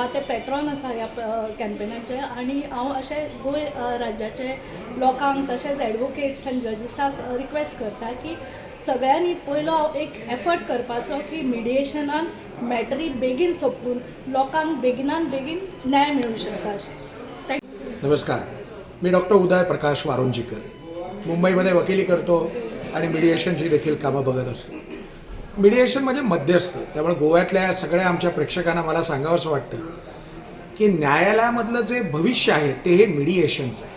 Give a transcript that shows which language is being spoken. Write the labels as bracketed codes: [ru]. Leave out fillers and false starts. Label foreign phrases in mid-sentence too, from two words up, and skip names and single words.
[kok] ते पॅट्रॉन आसा ह्या कॅम्पेनाचे. आनी हांव अशें गोंय राज्याचे लोकांक तशेंच एडवोकेट्स आनी जजीसाक रिक्वेस्ट करता की सगळ्यांनी पयलो एक एफर्ट करपाचो की मिडिएशनान मॅटरी बेगीन सोंपून लोकांक बेगीनान बेगीन न्याय मेळूंक शकता अशें. [mr] नमस्कार, मी डॉक्टर उदय प्रकाश वारुंजीकर. मुंबईमध्ये वकिली करतो आणि मिडिएशनची देखील कामं बघत असतो. मिडिएशन म्हणजे मध्यस्थ. त्यामुळे गोव्यातल्या सगळ्या आमच्या प्रेक्षकांना मला सांगावंसं वाटतं की न्यायालयामधलं जे भविष्य आहे ते हे मिडिएशनचं आहे.